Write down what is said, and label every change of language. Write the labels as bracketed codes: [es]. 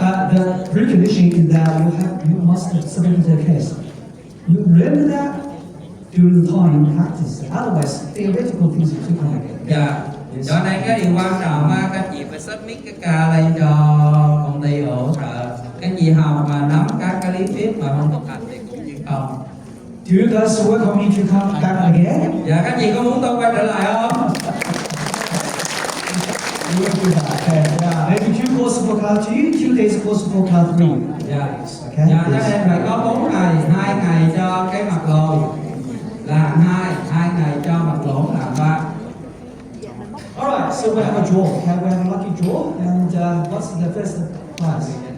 [en] The precondition is that you must submit the case. You remember that? Do real time practice. Otherwise, theoretical things are too complicated. [vi] Dạ. [en] Yes. [vi] Cho nên cái điều quan trọng á, các chị phải submit cái ca lên cho công ty hỗ trợ. Các chị học mà nắm các cái lý thuyết mà không thực hành thì cũng như không. [en] Do you guys welcome me to come back again? [vi] Dạ, các chị có muốn tôi quay trở lại không? [en] You will do that. Okay. Yeah. Maybe 2 courses for class 2, 2 days course for class 3. [vi] Dạ. [en] Okay. [vi] Dạ, cho [en] Yes. [vi] nên phải có 4 ngày, 2 ngày cho cái mặt lồi là 2 ngày cho mặt lỗ là 3. [en] Alright, so we have a draw. Okay, we have a lucky draw. And what's the first prize?